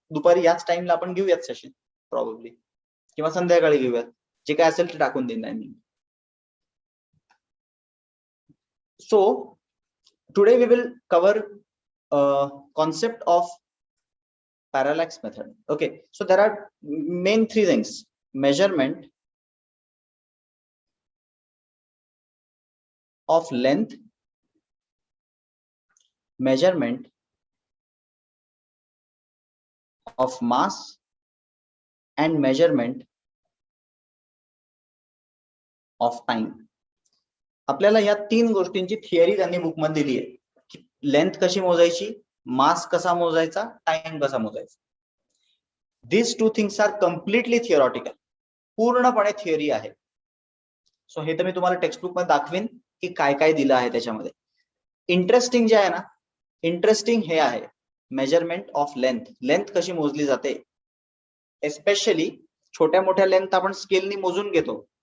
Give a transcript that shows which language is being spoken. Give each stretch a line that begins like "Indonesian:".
Marathi: दुपारी याच टाइमला आपण घेऊयात सेशन प्रॉब्ली, किंवा संध्याकाळी घेऊयात. जे काय असेल ते टाकून देईन मी.
English: So today we will cover concept of parallax method. Okay, so there are main 3 things: measurement of length, measurement of mass, and measurement of time.
Marathi: आपल्याला या 3 गोष्टींची थिअरी त्यांनी बुक मध्ये दिली आहे की लेंथ कशी मोजायची, मास कसा मोजायचा, टाइम कसा मोजायचा.
English: These 2 things are completely theoretical.
Marathi: पूर्णपणे थिअरी आहे. सो हे तर मी तुम्हाला टेक्स्टबुक मध्ये दाखवीन की काय काय दिलं आहे त्याच्यामध्ये. इंटरेस्टिंग जे आहे ना, इंटरेस्टिंग हे आहे मेजरमेंट ऑफ लेंथ. लेंथ कशी मोजली जाते, एस्पेशली छोट्या मोठ्या लेंथ आपण स्केलनी मोजून घेतो.